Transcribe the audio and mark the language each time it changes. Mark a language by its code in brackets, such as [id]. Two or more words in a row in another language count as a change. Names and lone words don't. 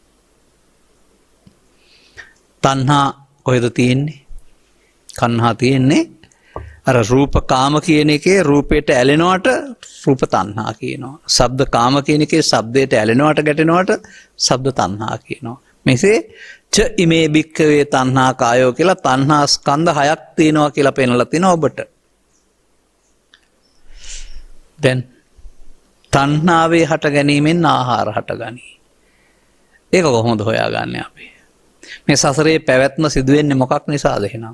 [si] තණ්හා කොහෙද තියෙන්නේ? කන්හා තියෙන්නේ අර රූපකාම කියන එකේ රූපයට ඇලෙනවට රූප තණ්හා කියනවා. ශබ්ද කාම කියන එකේ ශබ්දයට ඇලෙනවට ගැටෙනවට ශබ්ද තණ්හා කියනවා. [pi] මෙසේ ච ඉමේ භික්ඛවේ තණ්හා කායෝ [si] කියලා තණ්හා ස්කන්ධ 6ක් තියෙනවා කියලා පෙන්නලා තිනවා ඔබට. දැන් තණ්හාවේ හට ගැනීමෙන් ආහාර හටගනී. ඒක කොහොමද හොයාගන්නේ අපි? මේ සසරේ පැවැත්ම සිදු වෙන්නේ මොකක් නිසාද එහෙනම්?